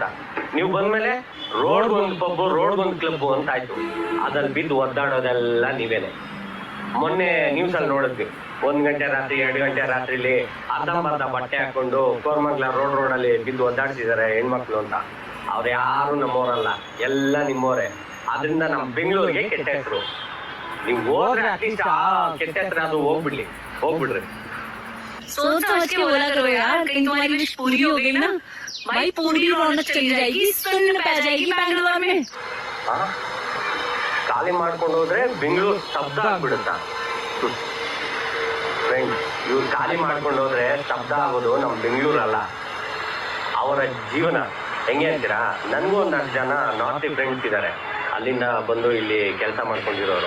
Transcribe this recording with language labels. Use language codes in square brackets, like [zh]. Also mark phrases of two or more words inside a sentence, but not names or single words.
[kn] ನೀವು ಬಂದ್ಮೇಲೆ ರೋಡ್ಗೊಂದು ಪಬ್ಬು, ರೋಡ್ಗೊಂದು ಕ್ಲಬ್ ಅಂತ ಆಯ್ತು. ಅದ್ರಲ್ಲಿ ಬಿದ್ದು ಒದ್ದಾಡೋದೆಲ್ಲ ನೀವೇನೆ. ಮೊನ್ನೆ ನ್ಯೂಸ್ ಅಲ್ಲಿ ನೋಡಿದ್ವಿ, 1 ಗಂಟೆ ರಾತ್ರಿ 2 ಗಂಟೆ ರಾತ್ರಿಲಿ ಅರ್ಧಂಬರ್ಧ ಬಟ್ಟೆ ಹಾಕೊಂಡು ಕೋರಮಂಗಲ ರೋಡಲ್ಲಿ ಬಿದ್ದು ಒದ್ದಾಡ್ತಿದ್ದಾರೆ ಹೆಣ್ಮಕ್ಳು ಅಂತ. ಅವ್ರು ಯಾರು ನಮ್ಮವರಲ್ಲ, ಎಲ್ಲ ನಿಮ್ಮವರೇ. ಅದರಿಂದ ನಮ್ಮ ಬೆಂಗಳೂರಿಗೆ ಕೆಟ್ಟ ಹೆಸರು. ನೀವು ಹೋದ್ರೆ ಅಟ್ಲೀಸ್ಟ್ ಆ ಕೆಟ್ಟ ಹೆಸರು ಅದು ಹೋಗ್ಬಿಡ್ರಿ. [hi] सोच समझ के बोला करो यार, कहीं तुम्हारी विश पूरी हो गई ना भाई, पूरी रौनक चली जाएगी, सुन पै जाएगी बैंगलोर में. [kn] ಖಾಲಿ ಮಾಡ್ಕೊಂಡು ಹೋದ್ರೆ ಬೆಂಗಳೂರು ಶಬ್ದ ಆಗ್ಬಿಡುತ್ತಾ? ಫ್ರೆಂಡ್ಸ್, ಇವ್ರು ಖಾಲಿ ಮಾಡ್ಕೊಂಡು ಹೋದ್ರೆ ಶಬ್ದ ಆಗೋದು ನಮ್ಮ ಬೆಂಗಳೂರಲ್ಲ, ಅವರ ಜೀವನ. ಹೆಂಗೆ ಅಂತೀರಾ? ನನಗೂ ಒಂದಷ್ಟು ಜನ [en] north friends [kn] ಇದ್ದಾರೆ, ಅಲ್ಲಿಂದ ಬಂದು ಇಲ್ಲಿ ಕೆಲಸ ಮಾಡ್ಕೊಂಡಿರೋರು.